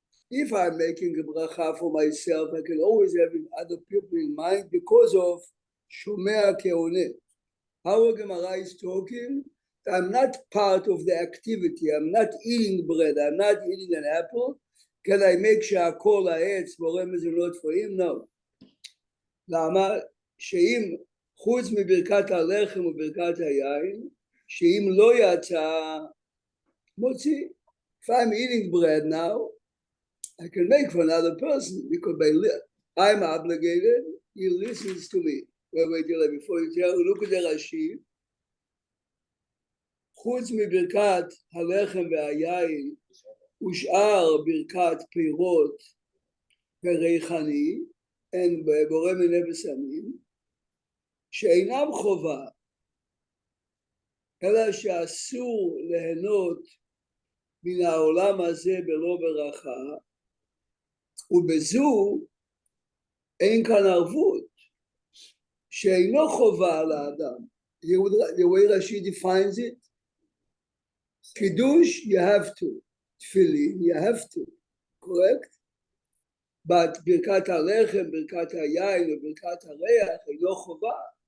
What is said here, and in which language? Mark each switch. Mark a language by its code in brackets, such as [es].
[en] If I'm making a bracha for myself, I can always have other people in mind because of Shomea Keoneh. How Gemara is talking, I'm not part of the activity. I'm not eating bread. I'm not eating an apple. Can I make [he] שהכל העץ בורא מזונות [en] for him? No. [he] למה? שאם חוץ מברכת הלחם וברכת היין, שאם לא יצא מוציא. [en] If I'm eating bread now, I can make for another person because I'm obligated. He listens to me. Wait, before you tell, look at the Rashi. [he] חוץ מברכת הלחם והיין, ושאר ברכת פירות וריחני, אין בורא מיני בשמים, שאינם חובה, אלא שאסור ליהנות מן העולם הזה בלא ברכה, ובזו אין כאן ערבות, שאינו חובה על האדם. [en] The way Rashi defines it, Kiddush, you have to. Tefillin, you have to. Correct? But Birkat HaLechem, Birkat HaYayin, or Birkat HaReach, [he] אינו חובה.